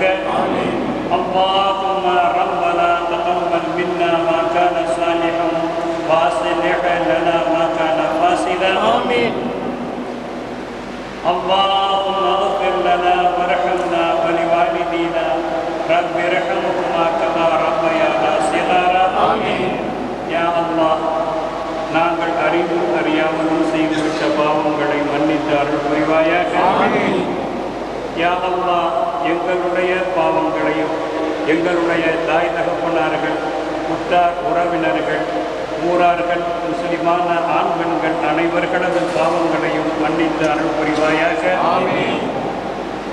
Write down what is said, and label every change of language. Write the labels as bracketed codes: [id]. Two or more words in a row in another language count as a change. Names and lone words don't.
[ar] اللهم ربنا تقبل منا ما كان صالحا وأصلح لنا ما كان فاسدا. اللهم اغفر لنا وارحمنا ولوالدينا رب ارحمهما كما ربيانا صغارا. يا الله [ta] நாங்கள் அறிவும் அறியாமலும் செய்துவிட்ட பாவங்களை மன்னித்து அருள் புரிவாயாக. [ar] يا الله [ta] எங்களுடைய பாவங்களையும் எங்களுடைய தாய் தகப்பனார்கள் உற்றார் உறவினர்கள் ஊரார்கள் முஸ்லிமான ஆண் பெண்கள் அனைவர்களது பாவங்களையும் மன்னித்து அருள் புரிவாயாக.